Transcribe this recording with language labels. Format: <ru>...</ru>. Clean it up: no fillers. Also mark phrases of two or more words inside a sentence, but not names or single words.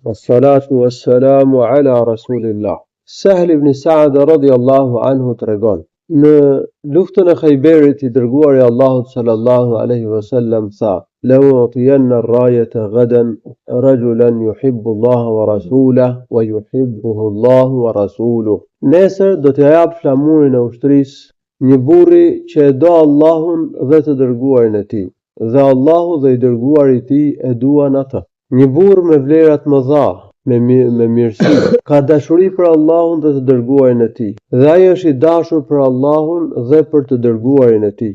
<ar>والصلاة والسلام على رسول الله. Sahl ibn Sa'd رضي الله عنه</ar> <sq>tregon: në luftën e Khayberit i dërguari i Allahut</sq> <ar>صلى الله عليه وسلم tha: "لأعطين الراية غدا رجلا يحب الله ورسوله ويحبه الله ورسوله."</ar> <sq>Nesër do t'i jap flamurin e ushtrisë një burri që e do Allahun dhe të dërguarin e tij, dhe Allahu dhe i dërguari i tij e duan atë. Një burr me vlerat më dha, me mirësi, ka dashuri për Allahun dhe të dërguarin e tij, dhe ai është i dashur për Allahun dhe për të dërguarin e tij.</sq>